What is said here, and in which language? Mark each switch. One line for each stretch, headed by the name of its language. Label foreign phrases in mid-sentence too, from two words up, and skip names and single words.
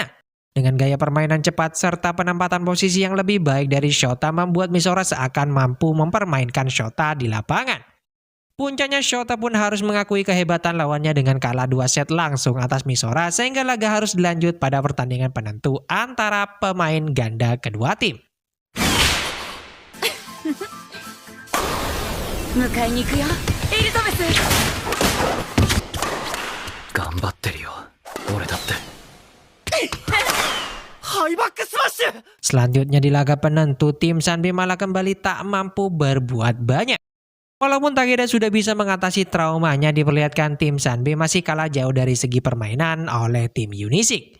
Indonesian: Dengan gaya permainan cepat serta penempatan posisi yang lebih baik dari Shota membuat Misora seakan mampu mempermainkan Shota di lapangan. Puncaknya Shota pun harus mengakui kehebatan lawannya dengan kalah 2 set langsung atas Misora sehingga laga harus dilanjut pada pertandingan penentu antara pemain ganda kedua tim.
Japanese: 迎えに行くよエリザベス。頑張ってるよ俺だって
Indonesian: Selanjutnya di laga penentu tim Sanbe malah kembali tak mampu berbuat banyak. Walaupun Takeda sudah bisa mengatasi traumanya, diperlihatkan tim Sanbe masih kalah jauh dari segi permainan oleh tim Unisik.